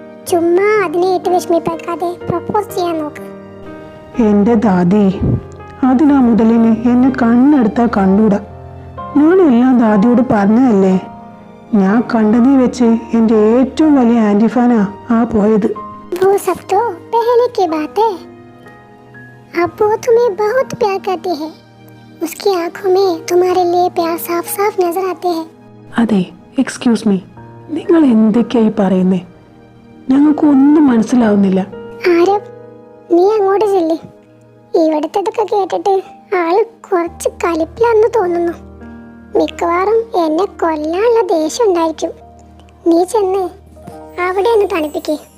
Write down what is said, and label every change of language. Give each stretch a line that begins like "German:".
Malayalam: ചുമ്മാ അതിനെ ഇട്ട് വിഷമിപ്പാക്കാതെ പ്രപ്പോസ് ചെയ്യാൻ നോക്ക്. എൻ്റെ ദാദി, അതിനാ മുതലിന് എന്നെ കണ്ണെടുത്താൽ കണ്ടൂടാ. ഞാനെല്ലാം ദാദിയോട് പറഞ്ഞതല്ലേ. ഞാൻ കണ്ടതിൽ വെച്ച് എൻ്റെ ഏറ്റവും വലിയ ആൻറ്റി ഫാനാ ആ പോയത്.
Hindi: वो सब तो पहले की बात है. अब वो तुम्हें बहुत प्यार करती है. उसकी आंखों में तुम्हारे लिए प्यार साफ साफ नजर आते हैं.
Malayalam: അതെ, എക്സ്ക്യൂസ് മീ, നിങ്ങൾ എന്തൊക്കെയായി പറയുന്നേ? ഞങ്ങൾക്കൊന്നും മനസ്സിലാവുന്നില്ല. ആരവ്, നീ അങ്ങോട്ട് ചെല്ല്. ഇവിടുത്തതൊക്കെ കേട്ടിട്ട് ആള് കുറച്ച് കലിപ്പിലാന്ന് തോന്നുന്നു. മിക്കവാറും എന്നെ കൊല്ലാനുള്ള ദേഷ്യം ഉണ്ടായിരിക്കും. നീ ചെന്ന് അവിടെ ഒന്ന് തണുപ്പിക്കേ.